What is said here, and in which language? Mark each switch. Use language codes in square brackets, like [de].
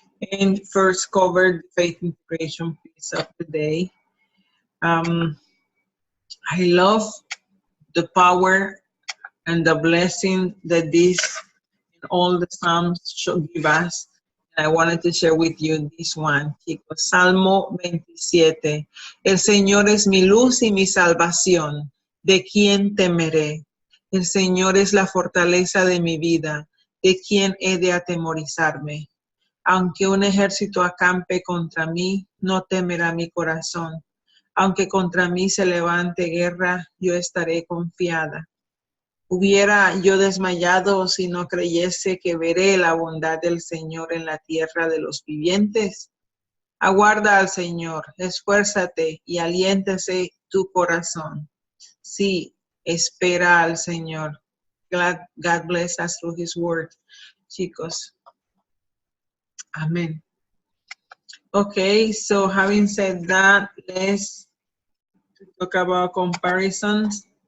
[en] And first cover the faith integration piece of the day. I love the power and the blessing that this and all the Psalms should give us. And I wanted to share with you this one, chicos. [es] Salmo 27. El Señor es mi luz y mi salvación. ¿De quién temeré? El Señor es la fortaleza de mi vida. ¿De quién he de atemorizarme? Aunque un ejército acampe contra mí, no temerá mi corazón. Aunque contra mí se levante guerra, yo estaré confiada. Hubiera yo desmayado si no creyese que veré la bondad del Señor en la tierra de los vivientes. Aguarda al Señor, esfuérzate y aliéntese tu corazón. Sí, espera al Señor. [en] God bless us through His word, chicos. Amen. Okay, so having said that, let's talk about comparisons.